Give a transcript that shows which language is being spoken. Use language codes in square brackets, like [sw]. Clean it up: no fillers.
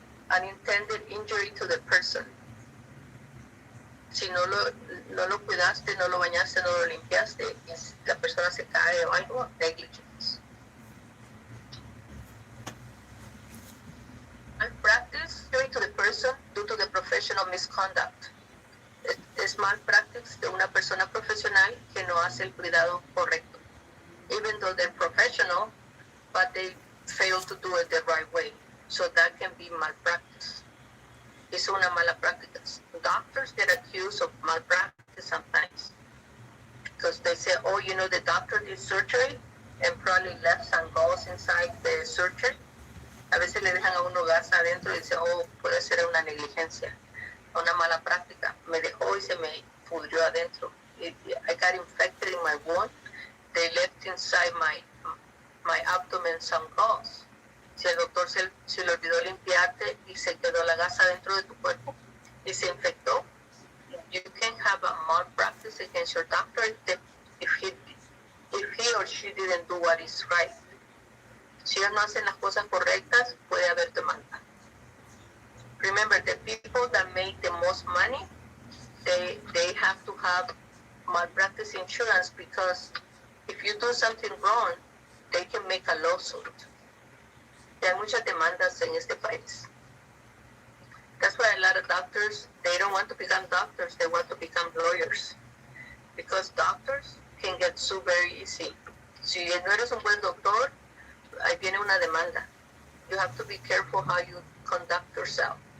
[en] Unintended injury to the person. [es] Si no lo cuidaste, no lo bañaste, no lo limpiaste, y la persona se cae o algo, negligence. [en] Malpractice to the person due to the professional misconduct. [es] Es malpractice de una persona profesional que no hace el cuidado correcto. [en] Even though they're professional, but they fail to do it the right way. So that can be malpractice. [es] Es una mala práctica. [en] Doctors get accused of malpractice sometimes because they say, oh, the doctor did surgery and probably left some gauze inside the surgery. [es] A veces le dejan a uno gas adentro y dice, oh, puede ser una negligencia, una mala práctica. Me dejó y se me pudrió adentro. [en] I got infected in my wound. They left inside my abdomen some gauze. [es] Si el doctor se le olvidó limpiarte y se quedó la gasa dentro de tu cuerpo y se infectó, [en] you can have a malpractice against your doctor if he or she didn't do what is right. [es] Si ellos no hacen las cosas correctas, puede haber demanda. [en] Remember, the people that make the most money, they have to have malpractice insurance because if you do something wrong, they can make a lawsuit. [es] Hay muchas demandas en este país. [en] That's why a lot of doctors, they don't want to become doctors, they want to become lawyers. Because doctors can get sued very easy. [es] Si no eres un buen doctor, ahí viene una demanda. [en] You have to be careful how you conduct yourself.